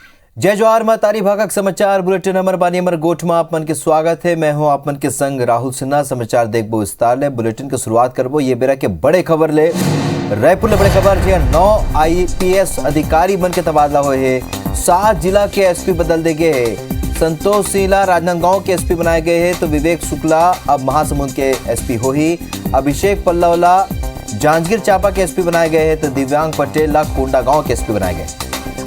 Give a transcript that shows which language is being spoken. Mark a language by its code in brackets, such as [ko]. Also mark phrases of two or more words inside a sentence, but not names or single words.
[hne] जय जवाहर मां तारी भागक समाचार बुलेटिन अमर बानी अमर गोठ में आप मन के स्वागत है। मैं हूं आप मन के संग राहुल सिन्हा। समाचार देखबो विस्तार ले। बुलेटिन की शुरुआत करबो ये बेरा के बड़े खबर ले। रायपुर ले बड़े खबर जी 9 IPS अधिकारी बन के तबादला हुए है। 7 जिला के SP बदल दे गए है। संतोष सिंह राजनांदगांव के SP बनाए गए हैं तो विवेक शुक्ला अब महासमुंद के SP हो ही। अभिषेक पल्लवला जांजगीर चांपा के SP बनाए गए हैं तो दिव्यांग पटेल कोंडागांव के SP बनाए गए।